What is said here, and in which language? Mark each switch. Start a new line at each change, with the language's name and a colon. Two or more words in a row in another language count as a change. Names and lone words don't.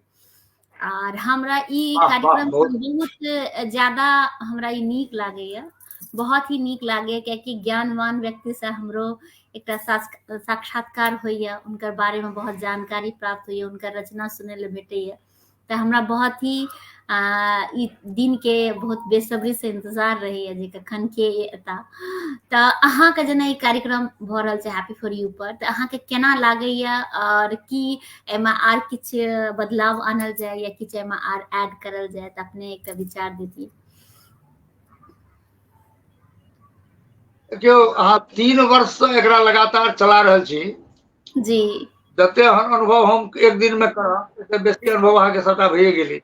Maithili: और हमरा ई कार्यक्रम बहुत ज्यादा हमरा ई नीक लागैया, बहुत ही नीक लागैया, कियाकि ज्ञानवान व्यक्ति से हमरो एकटा साक्षात्कार होइया, उनकर बारे में बहुत जानकारी प्राप्त होइया, उनकर रचना सुनै ले भेटैया। तो हमरा बहुत ही ई दिन के बहुत बेसब्री से इंतजार रहैया जे कखन के एता। तो अहाँ के जेना ई कार्यक्रम भ रहल छै हैप्पी फॉर यू पर, तो अहाँ के केना लागैया और की एमा आर किछ बदलाव आनल जाय या किछ एमा आर ऐड करल जाय, तो अपने एक विचार देतिए। देखियो अहाँ 3 वर्ष से एकरा लगातार चला रहल छी जी। जते अनुभव हम एक दिन में करब एते बेसी अनुभव अहाँ के सबटा भइए गेली